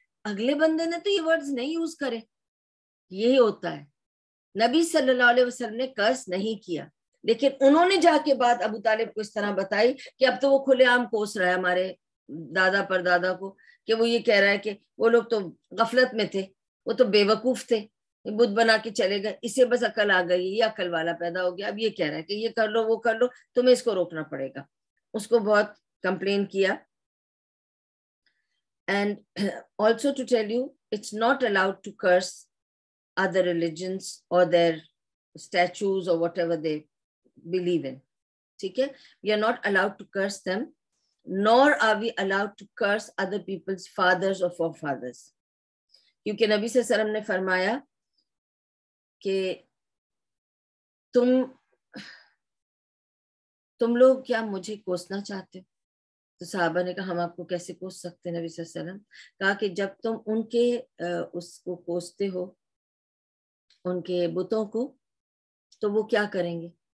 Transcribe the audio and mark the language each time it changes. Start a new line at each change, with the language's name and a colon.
Hindi: अगले बंदे ने तो ये वर्ड्स नहीं यूज करे। यही होता है, नबी सल्लल्लाहु अलैहि वसल्लम ने कर्स नहीं किया, लेकिन उन्होंने जाके बात अबू तालिब को इस तरह बताई कि अब तो वो खुलेआम कोस रहा है हमारे दादा परदादा को, कि वो ये कह रहा है कि वो लोग तो गफलत में थे, वो तो बेवकूफ थे, बुत बना के चले गए, इसे बस अकल आ गई, ये अकल वाला पैदा हो गया, अब ये कह रहा है कि ये कर लो वो कर लो, तुम्हें इसको रोकना पड़ेगा। उसको बहुत कंप्लेन किया।
English: And also to tell you, it's not allowed to curse other religions or their statues or whatever they believe in.
Hindi: ठीक है?
English: We are not allowed to curse them, nor are we allowed to curse other people's fathers or forefathers.
Hindi: क्योंकि नबी सल्लल्लाहु अलैहि वसल्लम ने फरमाया कि तुम लोग क्या मुझे कोसना चाहते हो? तो सहाबा ने कहा हम आपको कैसे कोस सकते हैं नबी सल्लल्लाहु अलैहि वसल्लम? कहा कि जब तुम उनके उसको कोसते हो, उनके बुतों को, तो वो क्या करेंगे?